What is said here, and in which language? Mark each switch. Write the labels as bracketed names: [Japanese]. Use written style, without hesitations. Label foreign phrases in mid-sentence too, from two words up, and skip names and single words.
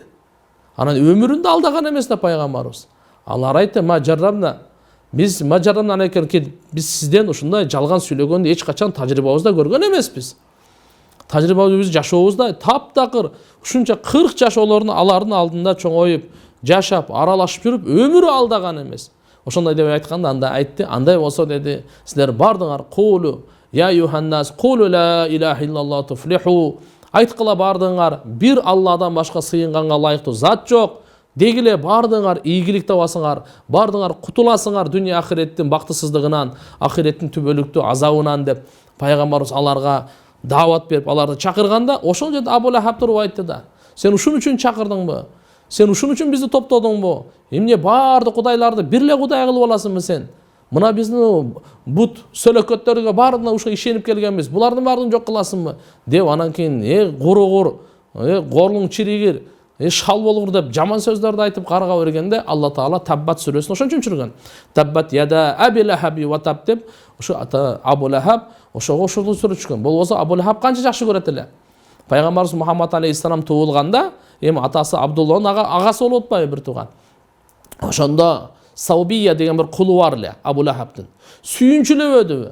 [Kyrgyz] Анан өмүрүндө алдаган эмес да пайгамбарыбыз. Алар айтты: Биз сизден ушундай жалган сүйлөгөндү эч качан тажрыйбабызда көргөн эмеспиз. Тажрыйбабыз жашообузда таптакыр ушунча 40 жашоолорун алардын алдында чоңоюп, жашап, аралашып жүрүп, өмүрү алдаган эмес. Ошондой деп айтканда анда айтты: "Андай болсо деди, силер бардыңар [Arabic] قولوا يا أيها الناس قولوا لا إله إلا الله تفلحوا". [Kyrgyz] Айткыла бардыңар, бир Алладан башка сыйынганга ылайыктуу зат жок. Дегиле бардыңар ийгилик табасыңар, бардыңар кутуласыңар дүйнө ахиреттин бактысыздыгынан, ахиреттин түбөлүктүү азабынан деп пайгамбарыбыз аларга даават берип, аларды чакырганда, ошол жерде Абу Лахаб туруп айтты да: "Сен ушун үчүн чакырдыңбы? Сен ушун үчүн бизди топтодуңбу? Эмне барды кудайларды бир эле кудай кылып аласыңбы сен? Мына биздин бут сөлөкөттөргө баарына ушул ишенип келгенбиз. Булардын баарын жок кыласыңбы деп анан кийин курugур, горлуң чиригир, шал болгур деп жаман сөздөрдү айтып карга бергенде Алла Таала Таббат сүрөсүн ошончо түшүргөн. [Arabic] تبت يدا أبي لهب وتب [Kyrgyz] деп ошо Абу Лахаб ошого ушул сүрө түшкөн. Болбосо Абу Лахаб канча жакшы көрөт эле. Пайгамбарыбыз Мухаммад алейхиссалам туулганда эми атасы Абдулланын агасы болуп атпайбы бир тууган. Ошондо Саубия деген бир кулу бар эле Абу Лахабтын. Сүйүнчүлөбөдүбү?